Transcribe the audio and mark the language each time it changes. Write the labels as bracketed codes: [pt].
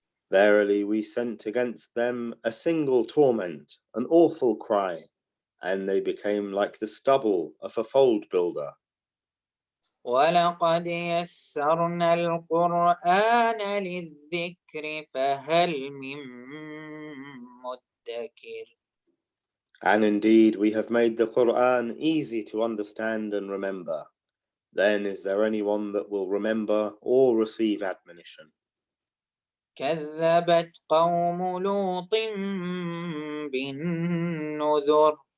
[en] Verily, we sent against them a single torment, an awful cry, and they became like the stubble of a fold builder. [ar] ولقد يسرنا القرآن للذكر فهل من مدكر. [en] And indeed, we have made the Quran easy to understand and remember. Then is there anyone that will remember or receive admonition? [ar] كذبت قوم لوط بالنذر.